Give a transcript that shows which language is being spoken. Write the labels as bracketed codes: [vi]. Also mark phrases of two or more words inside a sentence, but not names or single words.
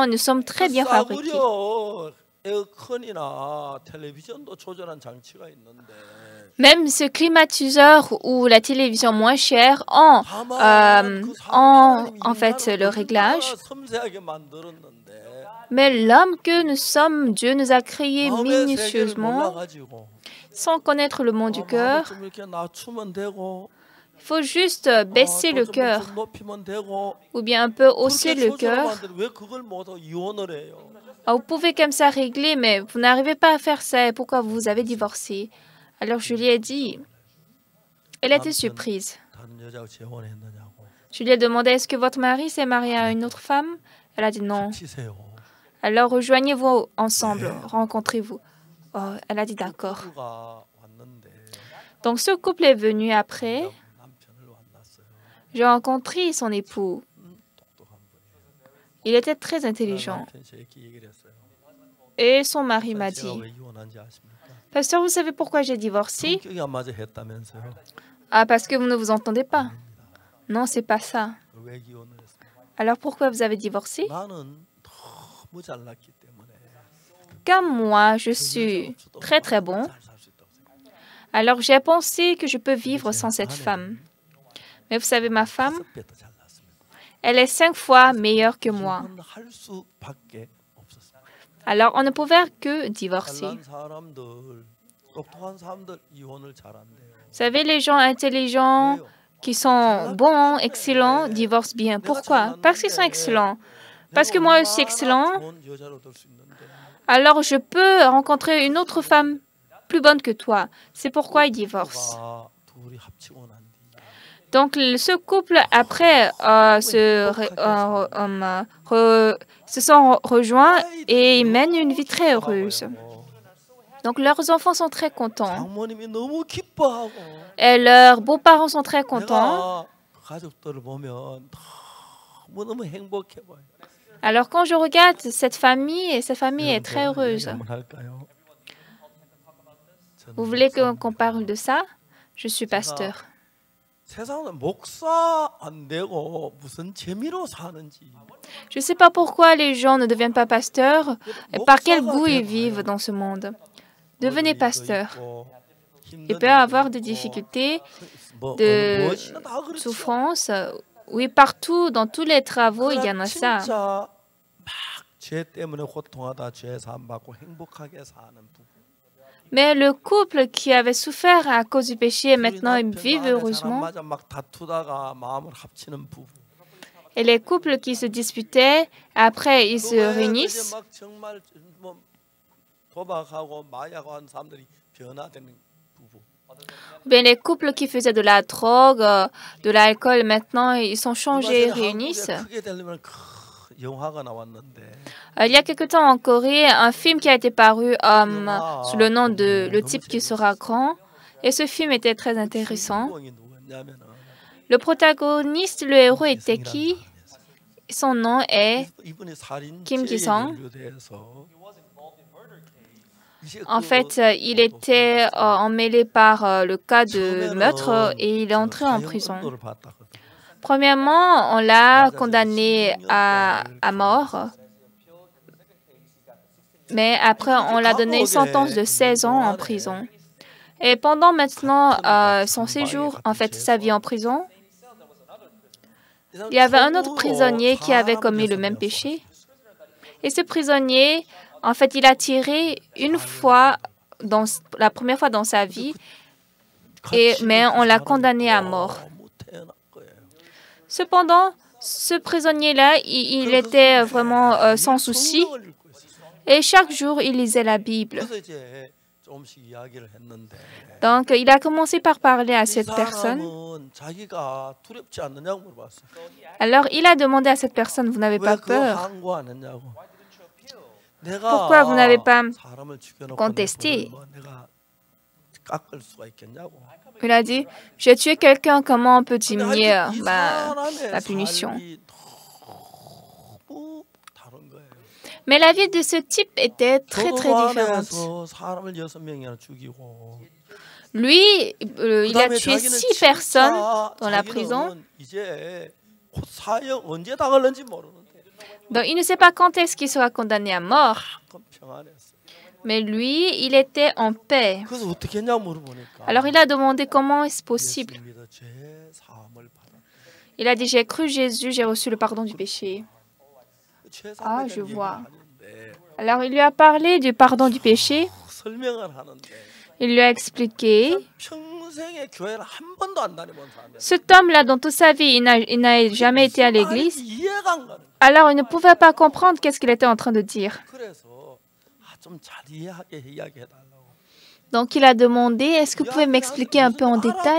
[fr] Nous sommes très bien fabriqués. Même ce climatiseur ou la télévision moins chère ont en fait le réglage. Mais l'homme que nous sommes, Dieu nous a créés [ko] 마음의 세계를 [fr] minutieusement, [ko] 몰라가지고 [fr] sans connaître le monde du [ko] 마음을 [fr] cœur. [ko] 좀 이렇게 낮추면 되고 [fr] Il faut juste baisser le [ko] 좀 [fr] cœur, [ko] 높이면 되고 [fr] ou bien un peu hausser [ko] 그렇게 [fr] le cœur. [ko] 조절하면 왜 그걸 모두 이혼을 해요? [fr] Vous pouvez comme ça régler, mais vous n'arrivez pas à faire ça. Et pourquoi vous avez divorcé? Alors je lui ai dit, elle était surprise. [ko] 다른 여자하고 재혼했느냐고 [fr] Je lui ai demandé, est-ce que votre mari s'est marié à une autre femme? Elle a dit non. [ko] 치세요. [fr] Alors rejoignez-vous ensemble, rencontrez-vous. Oh, elle a dit d'accord. [ko] 부부가 왔는데 [fr] Donc ce couple est venu après. [ko] 남편을 만났어요. [fr] J'ai rencontré son époux. [ko] 똑똑한 분이에요. [fr] Il était très intelligent. [ko] 남편 제 얘기를 했어요. [fr] Et son mari m'a [ko] 제가 [fr] dit, [ko] 왜 이혼한지 아십니까? [fr] Pasteur, vous savez pourquoi j'ai divorcé? [ko] 성격이 안 맞아 했다면서요. [fr] Ah, parce que vous ne vous entendez pas. Non, c'est pas ça. [ko] 왜 이혼을 했어요? [fr] Alors pourquoi vous avez divorcé? [ko] 나는 너무 잘났기 때문에 [fr] Comme moi, je suis très très bon. [ko] 잘 살 수 있다고 생각해요. [fr] Alors j'ai pensé que je peux vivre sans cette femme. Mais vous savez, ma femme, [ko] 5배 더 잘났습니다. [fr] elle est 5 fois meilleure que moi. [ko] 이혼할 수밖에 없었습니다. [fr] Alors on ne pouvait que divorcer. [ko] 잘난 사람들, 똑똑한 사람들 이혼을 잘한대요. [fr] Vous savez, les gens intelligents [ko] 왜요? [fr] qui sont bons, excellents, divorcent bien. Pourquoi? Parce qu'ils sont excellents. Parce que moi aussi excellent, [ko] 좋은 여자를 얻을 수 있는데 [fr] alors je peux rencontrer une autre femme plus bonne que toi. C'est pourquoi ils divorcent. [ko] 부부가 둘이 합치고 난 뒤 [fr] Donc ce couple, après, se sont rejoints et ils mènent une vie très heureuse. Donc leurs enfants sont très contents. [ko] 장모님이 너무 기뻐하고 [fr] Et leurs beaux-parents sont très contents. [ko] 내가 가족들을 보면 너무 행복해 보여. [fr] Alors quand je regarde cette famille est très heureuse. [ko] 한번 할까요? [fr] Vous voulez qu'on parle de ça? Je suis pasteur. [ko] 세상은 목사 안 되고 무슨 재미로 사는지. [fr] Je ne sais pas pourquoi les gens ne deviennent pas pasteurs et par quel goût ils vivent dans ce monde. Devenez pasteur. Il peut y avoir des difficultés, de souffrances. Oui, partout, dans tous les travaux, il y en a ça. [ko] 진짜 막죄 때문에 고통하다 죄 사함 받고 행복하게 사는 부부. [fr] Mais le couple qui avait souffert à cause du péché, maintenant ils [ko] 남편 [fr] vivent [ko] 마음에 [fr] heureusement. [ko] 맞아 막 다투다가 마음을 합치는 부부. [fr] Et les couples qui se disputaient, après ils [ko] 또 [fr] se [ko] 왜 [fr] réunissent. [ko] 막 정말 뭐 도박하고 마약한 사람들이 변화되는 부부. [fr] Ou bien les couples qui faisaient de la drogue, de l'alcool, maintenant ils sont changés, [ko] 얼마 전에 [fr] réunissent. [ko] 한국에 크게 되려면 영화가 나왔는데 [fr] Il y a quelque temps en Corée, un film qui a été paru sous le nom de Le type qui sera grand. Et ce film était très intéressant. 주인공이 누구냐면은 Le protagoniste, le héros était qui? Son nom est [ko] 이분이 살인죄에 [fr] Kim Ki-sung. [ko] 연루돼서 이제 [fr] En [ko] 그 [fr] fait, il était emmêlé par le cas de meurtre et il est entré en prison. [ko] 사형선고를 받았거든. [fr] Premièrement, on l'a condamné à mort. Mais après, on l'a donné une sentence de 16 ans en prison. Et pendant maintenant son séjour, en fait, sa vie en prison, il y avait un autre prisonnier qui avait commis le même péché. Et ce prisonnier, en fait, il a tiré une fois, la première fois dans sa vie, mais on l'a condamné à mort. Cependant, ce prisonnier-là, il était vraiment sans souci. Et chaque jour, il lisait la Bible. [ko] 그래서 이제 조금씩 이야기를 했는데 [fr] Donc, il a commencé par parler à [ko] 이 [fr] cette personne. [ko] 사람은 자기가 두렵지 않느냐고 물어봤어. [fr] Alors, il a demandé à cette personne, vous n'avez [ko] 왜 [fr] pas [ko] 그거 [fr] peur? [ko] 항고 안 했냐고. 내가 [fr] Pourquoi vous n'avez pas [ko] 사람을 죽여놓고 [fr] contesté? [ko] 뭐 내가 깎을 수가 있겠냐고. [fr] Il a dit, j'ai tué quelqu'un, comment on peut [ko] 근데 [fr] diminuer [ko] 하여튼 이 [fr] la [ko] 사람의 [fr] punition? [ko] 삶이 너무 다른 거예요. [fr] Mais la vie de ce type était très, très différente. [ko] 조금 안에서 사람을 6명이나 죽이고 [fr] Lui, il a [ko] 그다음에 [fr] tué [ko] 자기는 [fr] 6 personnes [ko] 진짜 [fr] dans la prison. [ko] 자기는 이제 곧 사형 언제 당할는지 모르는데 [fr] Donc, il ne sait pas quand est-ce qu'il sera condamné à mort. [ko] 그건 평안했어. [fr] Mais lui, il était en paix. [ko] 그래서 어떻게 했냐 물어보니까 [fr] Alors, il a demandé comment est-ce possible. [ko] 예수 믿어 죄 사함을 받아. [fr] Il a dit, j'ai cru Jésus, j'ai reçu le pardon du péché. [ko] 죄 [fr] Ah, [ko] 사함에 [fr] je [ko] 대한 [fr] vois. [ko] 얘기는 아닌데 [fr] Alors, il lui a parlé du pardon du péché. [ko] 설명을 하는데 [fr] Il lui a expliqué. [ko] 평생에 교회를 한 번도 안 다녀본 사람이 [fr] Cet homme-là, dans toute sa vie, il n'a jamais été à l'église. [ko] 이해가 안 가는. [fr] Alors, il ne pouvait pas comprendre qu'est-ce qu'il était en train de dire. [ko] 그래서 좀 잘 이해하게 이야기해달라고. [fr] Donc, il a demandé, est-ce que vous pouvez m'expliquer un peu en détail?